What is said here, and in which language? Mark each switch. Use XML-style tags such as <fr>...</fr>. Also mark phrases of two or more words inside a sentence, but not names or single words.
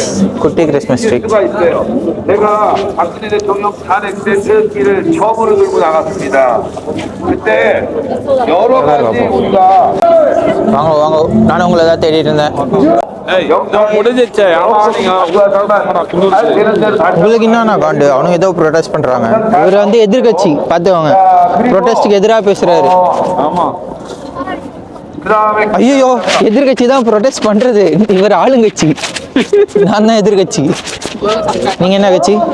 <ta>குட்டி</ta> <en>Christmas tree.</en> <ko>내가 박근혜 대통령 탄핵 때 태극기를 처음으로 들고 나갔습니다. 그때 여러 가지 우리가</ko> <ta>வாங்க வாங்க, நானும் உங்களை தான் தேடிட்டு இருந்தேன்.</ta> <ko>영상 오래됐지.</ko> <ta>உங்களுக்கு என்ன காண்டு? அவனுங்க ஏதோ ப்ரொடெஸ்ட் பண்றாங்க. இவர் வந்து எதிர்கட்சி பார்த்துவாங்க, ப்ரொடெஸ்ட்டுக்கு எதிராக பேசுறாரு. ஐயோ, எதிர்கட்சி தான் ப்ரொடெஸ்ட் பண்றது, இவர் ஆளுங்கட்சி. நான் தான் எதிர்கட்சி. நீங்க என்ன கட்சி?</ta>